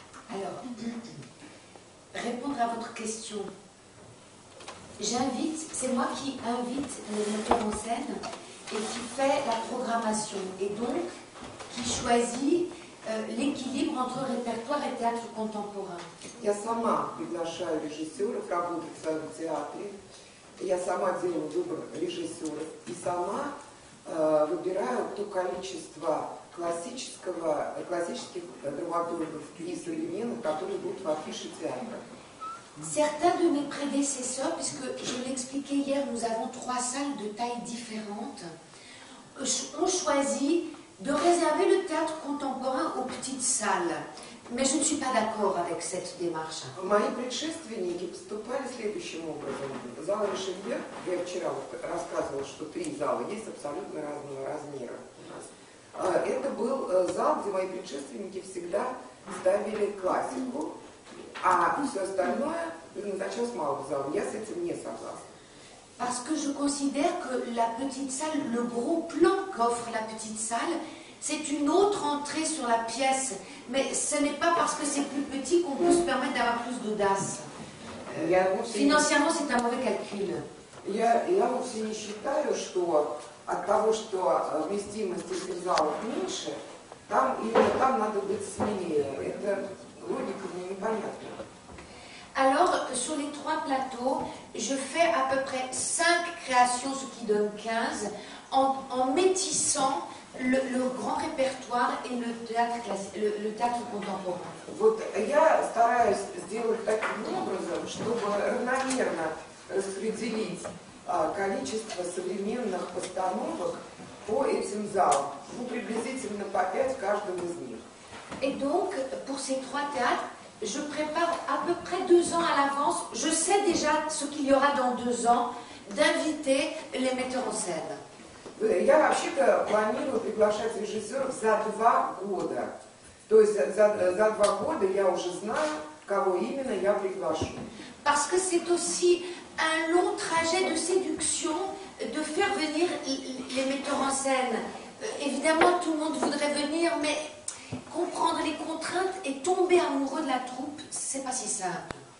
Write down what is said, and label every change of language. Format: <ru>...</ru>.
<fr>Alors, répondre à votre question. J'invite, c'est moi qui invite le metteur en scène et qui fait la programmation et donc qui choisit l'équilibre entre répertoire et théâtre contemporain.</fr> <ru>Я сама приглашаю режиссеров работать в своем театре, я сама делаю выбор режиссеров и сама выбираю то количество классических драматургов и современных, которые будут в афише театра.</ru> <fr>Certains de mes prédécesseurs, puisque je l'expliquais hier, nous avons 3 salles de tailles différentes, ont choisi de réserver le théâtre contemporain aux petites salles. Mais je ne suis pas d'accord avec cette démarche.</fr> <ru>Мои предшественники поступали следующим образом. Зал Ришелье, я вчера рассказывала, что 3 зала есть абсолютно разного размера у нас. Это был зал, где мои предшественники всегда ставили классику, а все остальное предназначалось малому залу. Я с этим не согласна.</ru> <fr>Parce que je considère que la petite salle, le gros plan qu'offre la petite salle, c'est une autre entrée sur la pièce. Mais ce n'est pas parce que c'est plus petit qu'on peut se permettre d'avoir plus d'audace. Financièrement, c'est un mauvais calcul.</fr> <ru>Я вовсе не считаю, что от того, что вместимость этих залов меньше, именно там надо быть смелее. Это логика мне непонятна.</ru> <fr>Alors, sur les 3 plateaux, je fais à peu près 5 créations, ce qui donne 15, en métissant le grand répertoire et le théâtre contemporain.</fr> <ru>Вот я стараюсь сделать таким образом, чтобы равномерно распределить количество современных постановок по этим залам, приблизительно по 5 каждого из них.</ru> <fr>Et donc, pour ces 3 théâtres, je prépare à peu près 2 ans à l'avance. Je sais déjà ce qu'il y aura dans 2 ans, d'inviter les metteurs en scène.</fr> <ru>Я вообще-то планирую приглашать режиссеров за 2 года. То есть за 2 года я уже знаю, кого именно я приглашу.</ru> <fr>Parce que c'est aussi un long trajet de séduction de faire venir les metteurs en scène. Évidemment, tout le monde voudrait venir, mais comprendre les contraintes et tomber amoureux de la troupe, c'est pas si simple.</fr>